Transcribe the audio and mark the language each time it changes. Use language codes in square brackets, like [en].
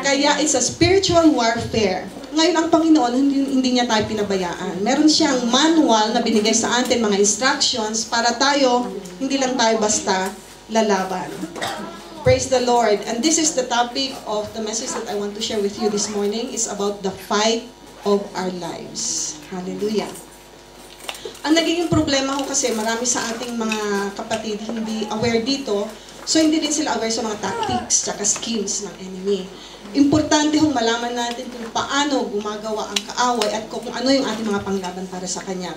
[en] Kaya it's a spiritual warfare. [tl] Ngayon, ang Panginoon, hindi niya tayo pinabayaan. Meron siyang manual na binigay sa atin, mga instructions, para tayo, hindi lang tayo basta lalaban. [en] Praise the Lord. And this is the topic of the message that I want to share with you this morning. It's about the fight of our lives. Hallelujah. [tl] Ang nagiging problema ko kasi marami sa ating mga kapatid hindi aware dito, so hindi din sila aware sa mga tactics tsaka schemes ng enemy. Importante hong malaman natin kung paano gumagawa ang kaaway at kung ano yung ating mga panglaban para sa kanya.